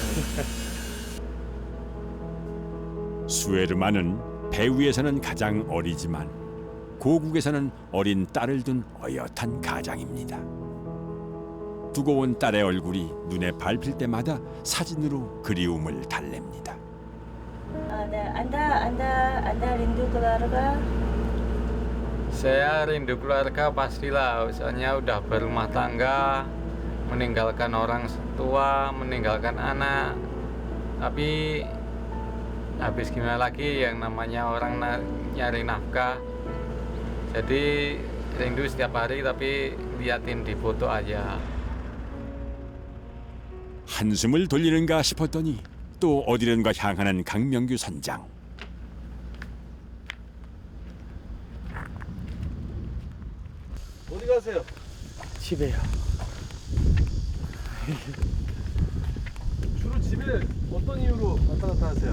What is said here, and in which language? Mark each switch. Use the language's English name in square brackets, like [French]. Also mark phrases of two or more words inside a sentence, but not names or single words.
[Korean] 수에르만은 배 위에서는 가장 어리지만 고국에서는 어린 딸을 둔 어엿한 가장입니다. 두고 온 딸의 얼굴이 눈에 밟힐 때마다 사진으로 그리움을 달랩니다. [Indonesian] Anda rindu keluarga? Saya rindu keluarga pastilah, soalnya udah berumah tangga, meninggalkan orang tua, meninggalkan anak. Tapi habis gimana lagi yang namanya orang nyari nafkah. Jadi rindu setiap hari tapi liatin di foto aja. [Korean] 한숨을 돌리는가 싶었더니 또 어디론가 향하는 강명규 선장. 어디 가세요? 집에요. 주로 집에 어떤 이유로 왔다 갔다 하세요?